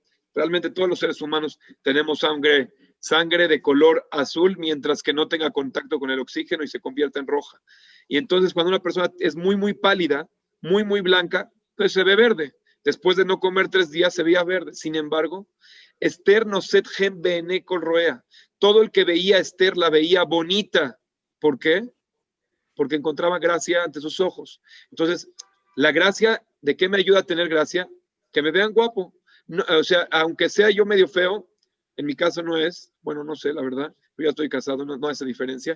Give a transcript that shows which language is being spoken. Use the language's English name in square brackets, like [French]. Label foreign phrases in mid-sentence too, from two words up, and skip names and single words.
[Spanish] Realmente todos los seres humanos tenemos sangre de color azul mientras que no tenga contacto con el oxígeno y se convierta en roja. Y entonces cuando una persona es muy, muy pálida, muy, muy blanca, entonces se ve verde. Después de no comer 3 días se veía verde. Sin embargo, [Hebrew] Esther נושאת חן בעיני כל רואיה. [Spanish] Todo el que veía a Esther la veía bonita. ¿Por qué? Porque encontraba gracia ante sus ojos. Entonces, la gracia, ¿de qué me ayuda a tener gracia? Que me vean guapo. No, o sea, aunque sea yo medio feo, en mi caso no es, bueno, no sé, la verdad, yo ya estoy casado, no hace diferencia.